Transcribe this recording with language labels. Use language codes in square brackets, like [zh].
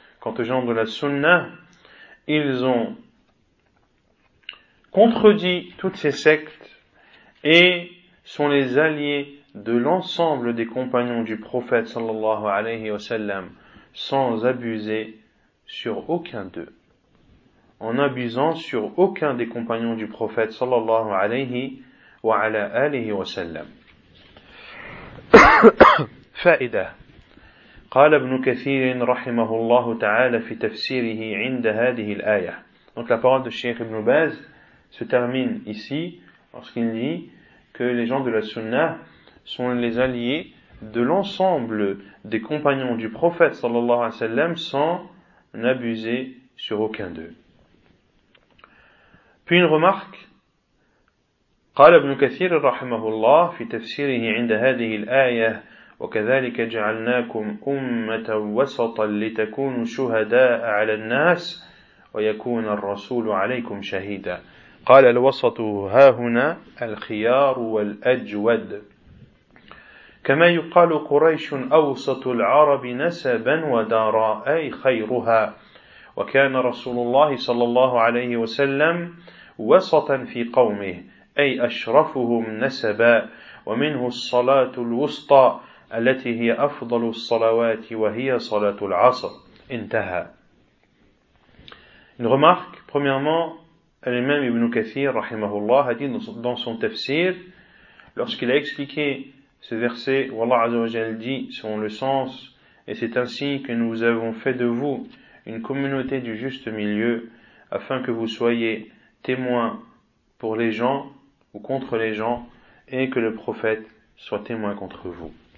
[fr] Quant aux gens de la Sunna, ils ont contredit toutes ces sectes et sont les alliés de l'ensemble des compagnons du prophète [ar] sallallahu alayhi wa sallam [fr] sans abuser sur aucun d'eux, en abusant sur aucun des compagnons du prophète [ar] sallallahu alayhi wa ala alihi wa sallam. فائدة قال ابن كثير رحمه الله تعالى في تفسيره عند هذه الآية. [fr] Donc la parole de Cheikh Ibn Baz se termine ici lorsqu'il dit que les gens de la Sunna sont les alliés de l'ensemble des compagnons du prophète [ar] sallallahu alayhi wa sallam [fr] sans n'abuser sur aucun d'eux. Puis une remarque [ar] قال ابن كثير رحمه الله في تفسيره عند هذه الآية وكذلك جعلناكم أمة وسطا لتكونوا شهداء على الناس ويكون الرسول عليكم شهيدا. قال الوسط ها هنا الخيار والأجود كما يقال قريش أوسط العرب نسبا ودارا أي خيرها وكان رسول الله صلى الله عليه وسلم وسطا في قومه أي أشرفهم نسبا ومنه الصلاة الوسطى التي هي أفضل الصلوات وهي صلاة العصر. انتهى. [fr] Une remarque, premièrement, l'imam Ibn Kathir rahimahullah a dit dans son tafsir, lorsqu'il a expliqué ce verset où Allah [ar] Azza wa Jal [fr] dit selon le sens, et c'est ainsi que nous avons fait de vous une communauté du juste milieu afin que vous soyez témoins pour les gens ou contre les gens et que le prophète soit témoin contre vous.